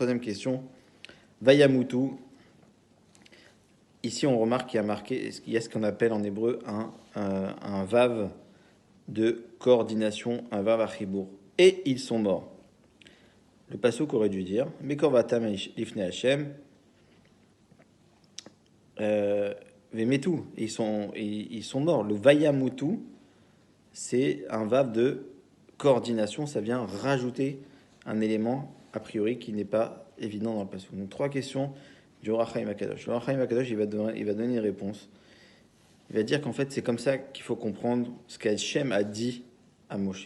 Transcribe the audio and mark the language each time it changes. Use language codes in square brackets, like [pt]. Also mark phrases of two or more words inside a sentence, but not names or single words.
[fr] Troisième question, Vayamutu. Ici, on remarque qu'il y a ce qu'on appelle en hébreu un vav de coordination, un [he] וו החיבור. [fr] Et ils sont morts. Le passouk aurait dû dire [he] בקרבתם לפני השם וימתו. [fr] Ils sont morts. Le Vayamutu, c'est un vav de coordination, ça vient rajouter un élément a priori qui n'est pas évident dans le passouk. Donc trois questions du Orach Chaim Akadosh. Le Orach Chaim Akadosh, il va donner une réponse. Il va dire qu'en fait c'est comme ça qu'il faut comprendre ce qu'Hachem a dit à Moshe.